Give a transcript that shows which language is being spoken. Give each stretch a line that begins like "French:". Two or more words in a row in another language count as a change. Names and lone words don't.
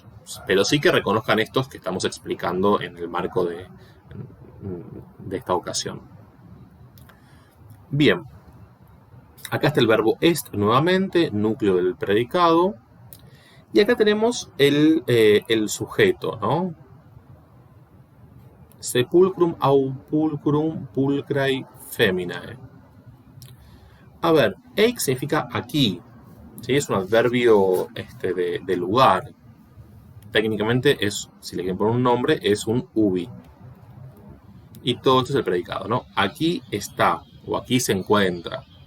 Spanish: Pero sí que reconozcan estos que estamos explicando en el marco de esta ocasión. Bien. Acá está el verbo est nuevamente, núcleo del predicado. Y acá tenemos el sujeto, ¿no?
Latin: Sepulcrum au pulcrum pulcrae feminae.
Spanish: A ver, eic significa aquí, ¿sí? Es un adverbio de lugar. Técnicamente es, si le quieren poner un nombre, es un ubi. Y todo esto es el predicado, ¿no? Aquí está, o aquí se encuentra.